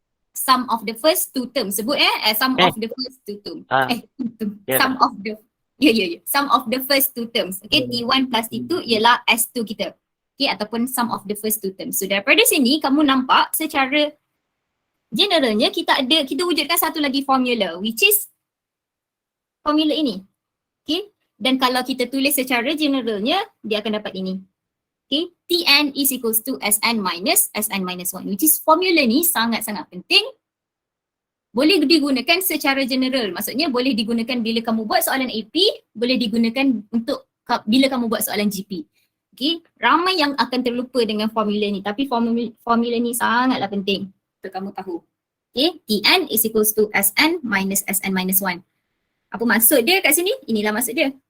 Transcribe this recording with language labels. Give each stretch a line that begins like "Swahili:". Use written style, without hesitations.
English: Sum of the first two terms. Sebut sum of the first two terms. Yeah. Sum of the sum of the first two terms.
Malay: Okay, T1 plus T2 ialah S2 kita. Okay, ataupun sum of the first two terms. So daripada sini kamu nampak secara generalnya kita wujudkan satu lagi formula which is formula ini. Okay, dan kalau kita tulis secara generalnya dia akan dapat ini.
English: Okay, Tn is equals to Sn minus 1, which is
Malay: formula ni sangat-sangat penting. Boleh digunakan secara general, maksudnya boleh digunakan bila kamu buat soalan AP, boleh digunakan untuk bila kamu buat soalan GP. Okay, ramai yang akan terlupa dengan formula ni, tapi formula ni sangatlah penting untuk kamu tahu. Okay,
English: Tn is equals to Sn minus 1.
Malay: Apa maksud dia kat sini? Inilah maksud dia.